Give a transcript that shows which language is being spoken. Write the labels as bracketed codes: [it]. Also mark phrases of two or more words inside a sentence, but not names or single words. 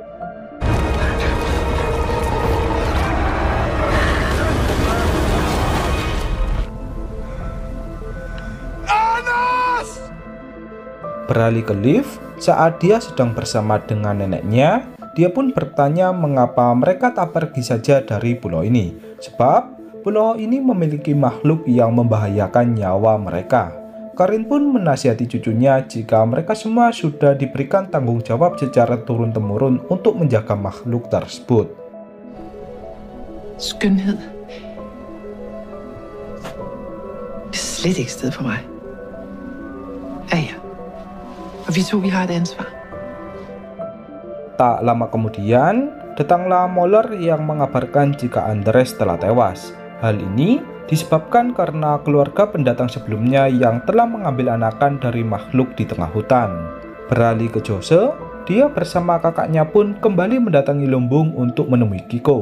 [id] Beralih ke Liv, saat dia sedang bersama dengan neneknya, dia pun bertanya mengapa mereka tak pergi saja dari pulau ini, sebab pulau ini memiliki makhluk yang membahayakan nyawa mereka. Karin pun menasihati cucunya jika mereka semua sudah diberikan tanggung jawab secara turun-temurun untuk menjaga makhluk tersebut. [da] Skønhed. Det er slet ikke sted for mig. Ja. Og vi har et ansvar. [id] Tak lama kemudian, datanglah Moller yang mengabarkan jika Andres telah tewas. Hal ini disebabkan karena keluarga pendatang sebelumnya yang telah mengambil anakan dari makhluk di tengah hutan. Beralih ke Jose, dia bersama kakaknya pun kembali mendatangi lumbung untuk menemui Kiko.